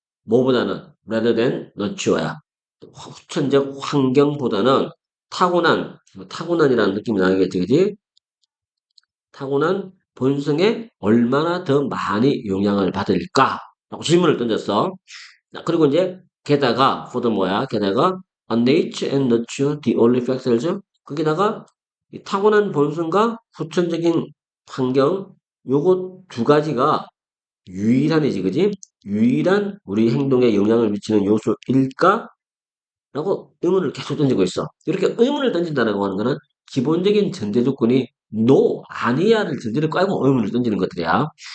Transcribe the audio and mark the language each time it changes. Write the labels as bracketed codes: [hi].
[ko] 뭐보다는 [en] rather than nurture야. [ko] 후천적 환경보다는 타고난이라는 느낌이 나겠지, 그지? 타고난 본성에 얼마나 더 많이 영향을 받을까? 라고 질문을 던졌어. 자, 그리고 이제 게다가 furthermore야. 게다가 [en] are nature and nurture the only factors? [ko] 거기다가 이 타고난 본성과 후천적인 환경 요거 두 가지가 유일한이지, 그지? 유일한 우리 행동에 영향을 미치는 요소일까? 라고 의문을 계속 던지고 있어. 이렇게 의문을 던진다고 하는 거는 기본적인 전제 조건이 no, 아니야를 전제를 깔고 의문을 던지는 것들이야.